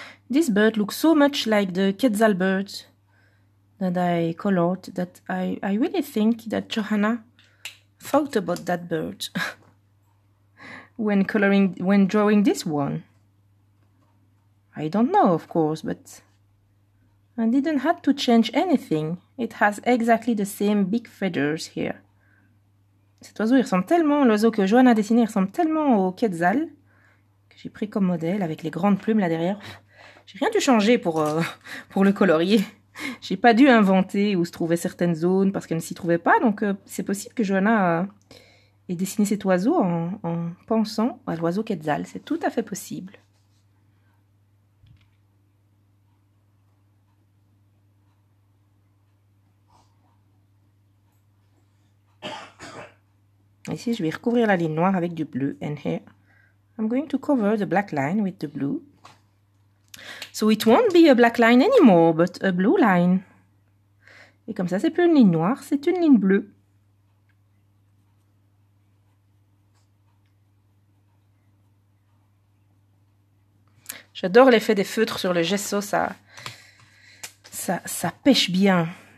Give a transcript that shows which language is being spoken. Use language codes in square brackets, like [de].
[en] This bird looks so much like the Quetzal bird that I colored that I really think that Johanna thought about that bird when drawing this one. I don't know, of course, but I didn't have to change anything. It has exactly the same big feathers here. [fr] Cet oiseau, il ressemble tellement, l'oiseau que Johanna a dessiné, il ressemble tellement au Quetzal que j'ai pris comme modèle avec les grandes plumes là derrière. J'ai rien dû changer pour le colorier. J'ai pas dû inventer où se trouvaient certaines zones parce qu'elle ne s'y trouvait pas. Donc c'est possible que Johanna ait dessiné cet oiseau en pensant à l'oiseau Quetzal. C'est tout à fait possible. Ici, je vais recouvrir la ligne noire avec du bleu. [en] And here, I'm going to cover the black line with the blue. So it won't be a black line anymore, but a blue line. [fr] Et comme ça, c'est plus une ligne noire, c'est une ligne bleue. J'adore l'effet des feutres sur le gesso, ça pêche bien.